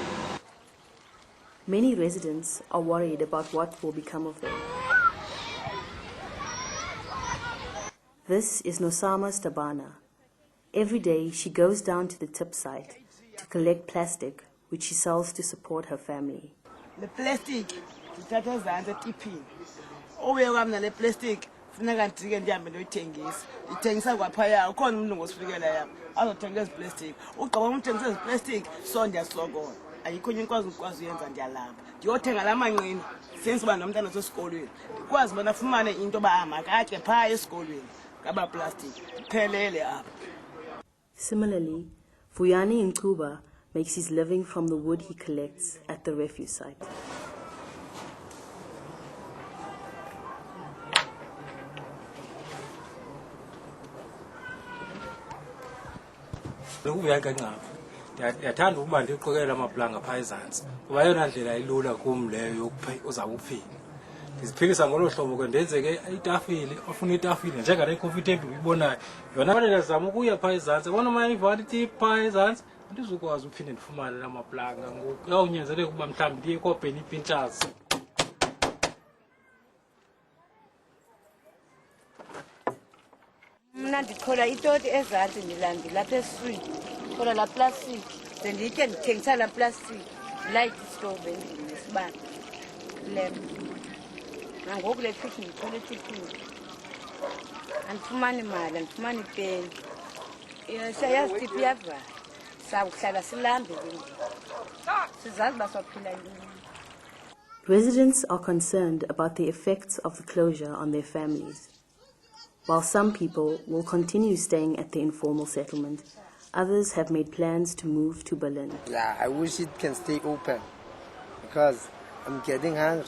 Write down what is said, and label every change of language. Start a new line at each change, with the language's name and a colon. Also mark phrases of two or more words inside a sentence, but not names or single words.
English: Many residents are worried about what will become of them. This is Nosama Stabana. Every day she goes down to the tip site to collect plastic, which she sells to support her family. The plastic,
Xhosa: zithatha ezantsi etiphini. Obuye kwami nale plastic funeka ndike ndihambe ndoyithengisa. Ndithengisa kwaphaya, ukhona umuntu ngosifikela yami azothenga ezi plastic. Ugqiba umthengisa ezi plastic, so ndiyasokola. Ayikho enye ngikwazi uyenza, ndiyalamba. Ndiyothenga la manqina senze uba nomntana osesikolweni. Ndikwazi ubana afumane into yoba makatye phaa esikolweni. ngama-plastic phelele apha.
English: Similarly, Vuyani Nkuba makes his living from the wood he collects at the refuse site.
Xhosa: Ndiyathanda ukuba ndiqokelela amaplanga phaa ezantsi kuba yeyona ndlela ilula kum leyo uzawuba uphila. Ndiziphilisa ngolo hlobo ke ndenze ke itafile ofuna itafile njengale
English: coffee table
Xhosa: uyibonayo yona fanele ndizama ukuya phaa ezantsi bona uma ivali itiphu phaa ezantsi andizukwazi uphinde ndifumane la maplanga ngoku kuyawunyanzeleka ukuba mhlawumbi ndiye kopeni ipintshazi. Mna ndichola itoti ezantsi ndilapha eswini chola la plastic ze nditye ndithengisa la plastic
English: light stove
Xhosa: endlini nesibane lem nangoku le kitchen ndichola etiphini andifumani mali andifumani peni siyayazi tiphu iyavala sawuhlala silambe ke sizazi uba saphila yini.
English: Residents are concerned about the effects of the closure on their families. While some people will continue staying at the informal settlement, others have made plans to move to Berlin. Yeah, I wish it can stay open because I'm getting hungry.